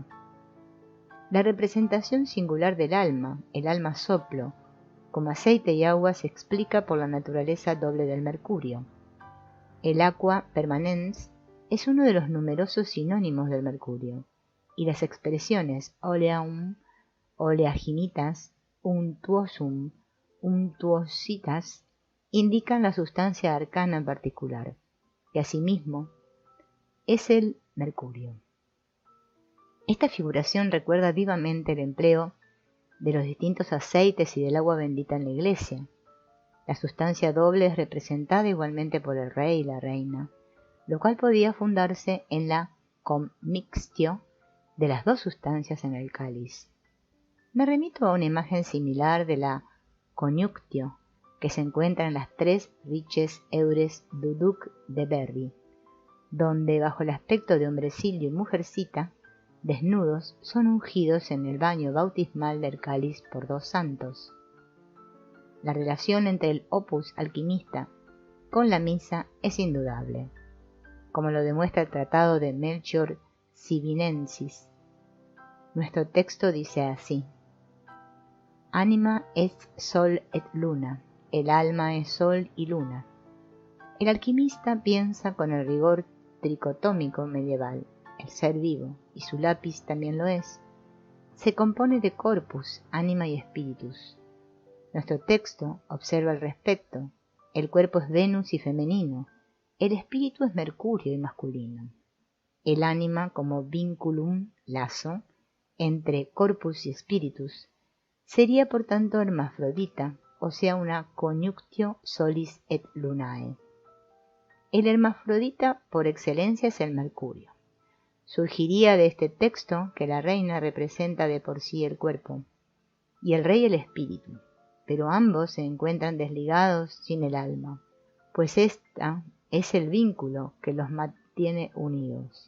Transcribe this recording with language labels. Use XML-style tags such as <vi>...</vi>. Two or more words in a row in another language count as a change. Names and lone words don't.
<es>La representación singular del alma, el alma soplo, como aceite y agua, se explica por la naturaleza doble del mercurio. El</es> <la>aqua permanens</la> <es>es uno de los numerosos sinónimos del mercurio, y las expresiones</es> <la>oleum, oleaginitas, untuosum, untuositas</la> <es>indican la sustancia arcana en particular, que asimismo es el mercurio. Esta figuración recuerda vivamente el empleo de los distintos aceites y del agua bendita en la iglesia. La sustancia doble es representada igualmente por el rey y la reina, lo cual podía fundarse en la commixtio de las dos sustancias en el cáliz. Me remito a una imagen similar de la coniunctio, que se encuentra en las 3 riches eures du duc de Berry, donde bajo el aspecto de hombrecillo y mujercita, desnudos, son ungidos en el baño bautismal del cáliz por 2 santos. La relación entre el opus alquimista con la misa es indudable, como lo demuestra el tratado de Melchior Sibinensis. Nuestro texto dice así:</es> <la>Anima est sol et luna,</la> <es>el alma es sol y luna. El alquimista piensa con el rigor tricotómico medieval. El ser vivo, y su lápiz también lo es, se compone de corpus, ánima y spiritus. Nuestro texto observa al respecto. El cuerpo es Venus y femenino, el espíritu es Mercurio y masculino. El ánima como vinculum, lazo, entre corpus y spiritus, sería por tanto hermafrodita, o sea una</es> <la>conjunctio solis et lunae.</la> <es>El hermafrodita por excelencia es el Mercurio. Surgiría de este texto que la reina representa de por sí el cuerpo y el rey el espíritu, pero ambos se encuentran desligados sin el alma, pues ésta es el vínculo que los mantiene unidos.</es>